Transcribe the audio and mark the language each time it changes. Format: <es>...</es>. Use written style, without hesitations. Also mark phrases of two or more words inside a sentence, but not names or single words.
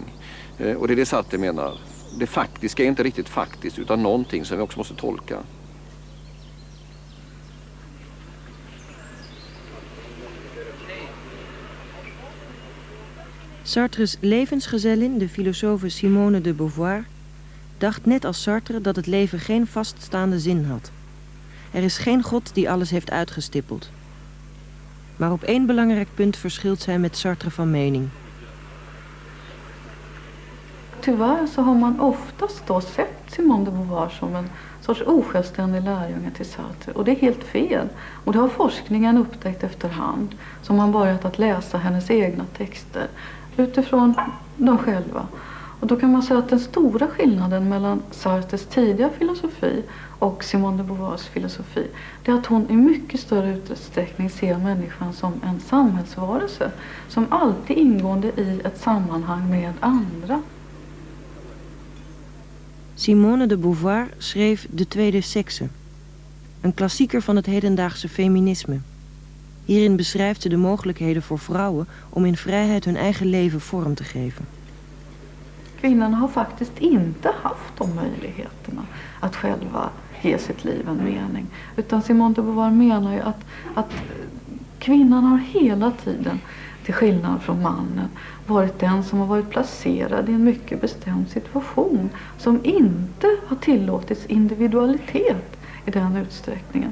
<sv>Och det är det Sartre menar. Det faktiska är inte riktigt faktiskt utan någonting som vi också måste tolka.</sv> <nl>Sartres levensgezellin, de filosofe Simone de Beauvoir, dacht net als Sartre dat het leven geen vaststaande zin had. Er is geen God die alles heeft uitgestippeld. Maar op één belangrijk punt verschilt zij met Sartre van mening.</nl> <sv>Tyvärr så har man oftast då sett Simone de Beauvoir som en sorts osjälvständig lärjunge till Sartre. Och det är helt fel. Och det har forskningen upptäckt efterhand. Som man börjat att läsa hennes egna texter utifrån dem själva. Och då kan man säga att den stora skillnaden mellan Sartres tidiga filosofi och Simone de Beauvoirs filosofi, det är att hon i mycket större utsträckning ser människan som en samhällsvarelse som alltid ingående i ett sammanhang med andra.</sv> <nl>Simone de Beauvoir schreef De Tweede Sekse, een klassieker van het hedendaagse feminisme. Hierin beschrijft ze de mogelijkheden voor vrouwen om in vrijheid hun eigen leven vorm te geven.</nl> <sv>Kvinnorna har faktiskt inte haft de möjligheterna att själva ge sitt liv en mening. Utan Simone de Beauvoir menar ju att kvinnan har hela tiden, till skillnad från mannen, varit den som har varit placerad i en mycket bestämd situation som inte har tillåtits individualitet i den utsträckningen.</sv>